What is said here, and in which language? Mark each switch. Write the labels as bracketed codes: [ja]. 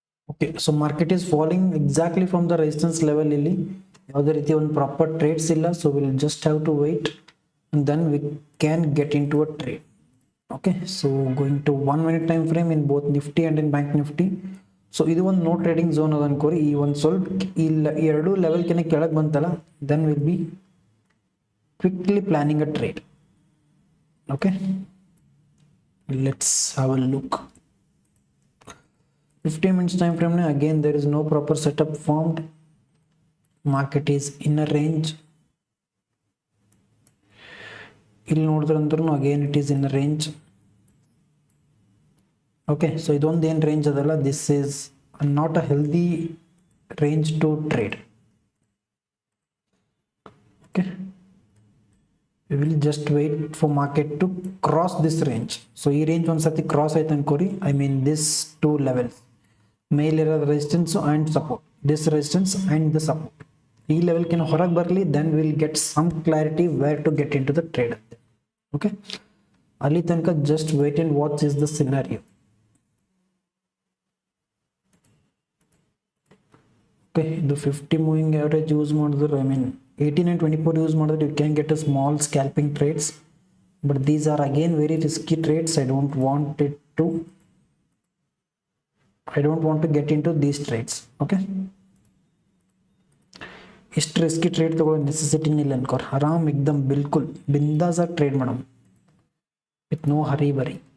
[en] Okay, so market is falling exactly from the resistance level [kn] ಇಲ್ಲಿ ಯಾವುದೇ ರೀತಿ ಒಂದು ಪ್ರಾಪರ್ ಟ್ರೇಡ್ಸ್ ಇಲ್ಲ, [en] so we'll just have to wait and then we can get into a trade. Okay, so going to 1 minute time frame in both Nifty and in Bank Nifty, [kn] so ಇದು ಒಂದು no trading zone ಅದ ಅನ್ಕೋರಿ. ಈ ಒಂದು ಸ್ವಲ್ಪ ಇಲ್ಲ ಎರಡು ಲೆವೆಲ್ಕಿನ ಕೆಳಗೆ ಬಂತಲ್ಲ, [en] Then will be quickly planning a trade. Okay, let's have a look. 15 minutes time frame, again there is no proper setup formed. Market is in a range. ಇಲ್ಲಿ ನೋಡಿದ್ರಂದ್ರೂ again it is in a range. Okay, so [kn] ಇದೊಂದು ಏನು range ಅದಲ್ಲ, [en] this is not a healthy range to trade. Okay, we will just wait for market to cross this range. So [kn] ಈ range ಒಂದ್ಸತಿ cross ಆಯ್ತು ಅನ್ಕೋರಿ, [en] I mean this two levels, ಮೇಲಿರೋ resistance and support, this resistance and the support, ಈ ಲೆವೆಲ್ಕಿನ ಹೊರಗೆ ಬರಲಿ, then will get some clarity where to get into the trade ಅಂತ. Okay, ಅಲ್ಲಿ ತನಕ just wait and watch is the scenario. Okay, ಇದು 50 moving average use ಮಾಡಿದ್ರೆ, I mean 18 and 24 use ಮಾಡಿದ್ರೆ you can get a small scalping trades, but these are again very risky trades. I don't want to get into these trades. [kn] Okay, ಇಷ್ಟು risky trade ತಗೊಳ್ಳೋ necessity ಇಲ್ಲ ಅನ್ಕೋರ್. ಆರಾಮ್ ಎಕ್ದಮ್ ಬಿಲ್ಕುಲ್ ಬಿಂದಾಸ್ ಆಗಿ trade madam with no hurry ಬರಿ.